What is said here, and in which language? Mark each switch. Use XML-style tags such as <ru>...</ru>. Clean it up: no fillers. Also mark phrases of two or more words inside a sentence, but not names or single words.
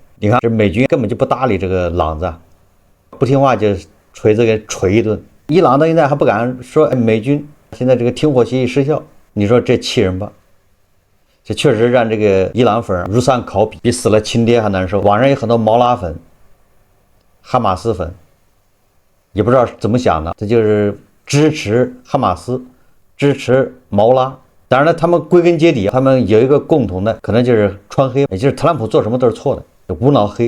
<zh>你看，這美軍根本就不搭理這個朗子，不聽話就錘子給錘一頓。伊朗到現在還不敢說美軍現在這個停火協議失效，你說這氣人吧？這確實讓這個伊朗粉如喪考妣，比死了親爹還難受。網上有很多毛拉粉、哈馬斯粉，也不知道怎麼想的，這就是支持哈馬斯，支持毛拉。當然了，他們歸根結底，他們有一個共同的，可能就是川黑，也就是特朗普做什麼都是錯的，無腦黑。</zh>